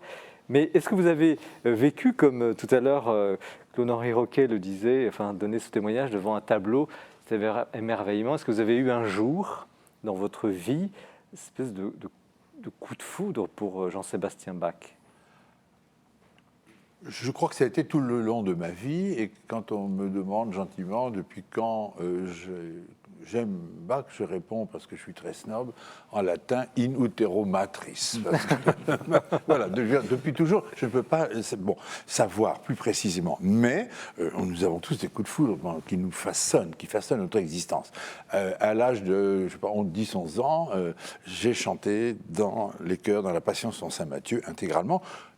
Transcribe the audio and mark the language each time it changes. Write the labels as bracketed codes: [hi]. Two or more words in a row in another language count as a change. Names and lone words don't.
[fr] Mais est-ce que vous avez vécu, comme tout à l'heure Claude-Henri Roquet le disait, enfin donné ce témoignage devant un tableau, cet émerveillement, est-ce que vous avez eu un jour dans votre vie une espèce de coup de foudre pour Jean-Sébastien Bach? Je crois que ça a été tout le long de ma vie, et quand on me demande gentiment depuis quand j'aime Bach, je réponds, parce que je suis très snob, en latin « [la] in utero matris ». [fr] Voilà, depuis toujours, je ne peux pas savoir plus précisément, mais nous avons tous des coups de foudre qui nous façonnent, qui façonnent notre existence. À l'âge de, 10-11 ans, j'ai chanté dans les chœurs, dans la Passion selon saint Matthieu, intégralement.